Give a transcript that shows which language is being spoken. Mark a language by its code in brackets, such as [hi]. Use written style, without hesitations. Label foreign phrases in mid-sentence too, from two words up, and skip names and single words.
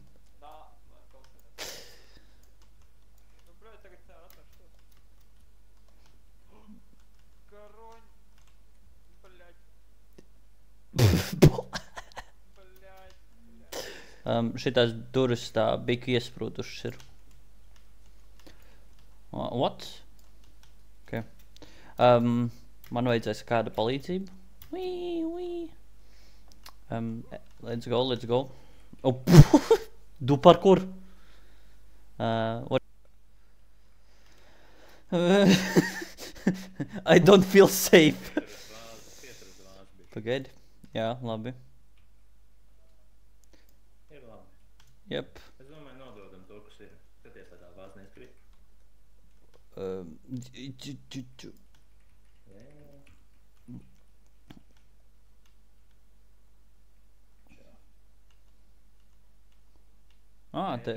[lv] Šitās durvis tā biku iesprūdušas ir. [en] What? Okay. [lv] Man vajadzēs kāda palīdzība. [en] Let's go. Oh, du parkour. What? I don't feel safe. [lv] Pagaidi. Jā, labi. Ir labi. [en] Yep. [lv] Es domāju, nododam to, kas ir. Skaties, vai tā vāz neizkrīt. Te.